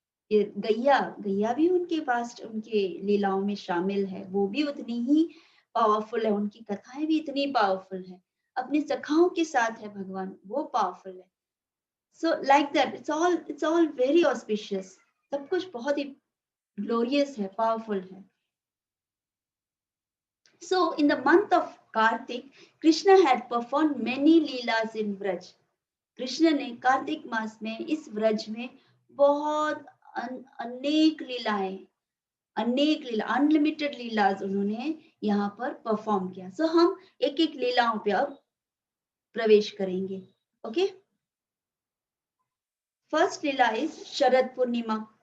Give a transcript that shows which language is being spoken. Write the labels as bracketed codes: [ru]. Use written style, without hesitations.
[hi] ये गैया गैया भी उनके पास, उनके लीलाओं में शामिल है, वो भी उतनी ही पावरफुल है, उनकी कथाएं भी इतनी पावरफुल है। अपने सखाओं के साथ है भगवान, वो पावरफुल है। [en] so like that, it's all very auspicious, [hi] सब कुछ बहुत ही ग्लोरियस है, पावरफुल है। [en] So in the month of Kartik, Krishna had performed many leelas in Braj. [hi] Krishna ने कार्तिक मास में इस व्रज में बहुत अनेक लीलाएं, अनेक लीला, अनलिमिटेड लीलाज उन्होंने यहाँ पर परफॉर्म किया। सो हम एक एक लीलाओं पे अब प्रवेश करेंगे। [en] Okay, first leela is Sharad Purnima.